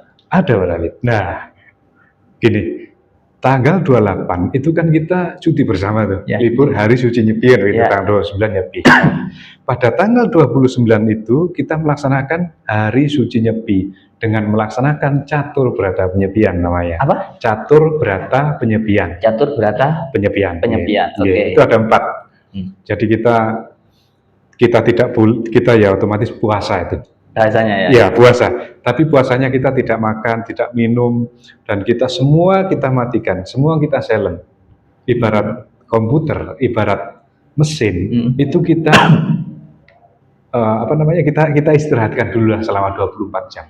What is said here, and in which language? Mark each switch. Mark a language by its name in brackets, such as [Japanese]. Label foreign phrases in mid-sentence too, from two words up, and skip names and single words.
[Indonesian] Ada, Pak David. Nah, gini, tanggal 28 itu kan kita cuti bersama tuh, Ya. libur hari suci Nyepi gitu, Ya. tanggal 29 Nyepi. Pada tanggal 29 itu kita melaksanakan hari suci Nyepi dengan melaksanakan catur berata penyepian namanya. Apa? Catur berata penyepian. Catur berata Penyepian. penyepian. Iya, Oke. itu ada 4. Jadi kita ya otomatis puasa itu. Bahasanya ya. Ya, puasa. Tapi puasanya kita tidak makan, tidak minum, dan kita semua kita matikan, semua kita silent. Ibarat komputer, ibarat mesin, itu kita kita istirahatkan dulu lah selama 24 jam.